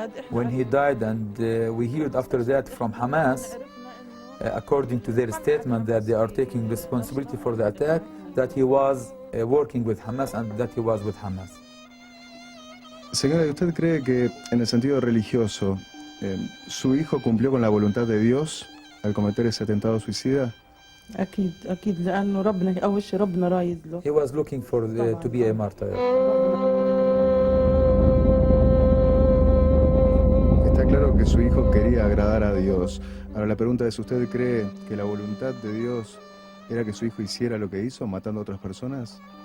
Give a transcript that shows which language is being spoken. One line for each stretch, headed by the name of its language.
English: When he died and we heard after that from Hamas, according to their statement that they are taking responsibility for the attack, that he was working with Hamas and that he was with Hamas.
Spanish: Señora, ¿usted cree que en el sentido religioso su hijo cumplió con la voluntad de Dios al cometer ese atentado suicida?
Arabic: أكيد لأنه ربنا أول شيء ربنا رايد له.
English: He was looking for to be a martyr.
Spanish: Está claro que su hijo quería agradar a Dios. Ahora la pregunta es, ¿usted cree que la voluntad de Dios era que su hijo hiciera lo que hizo, matando a otras personas?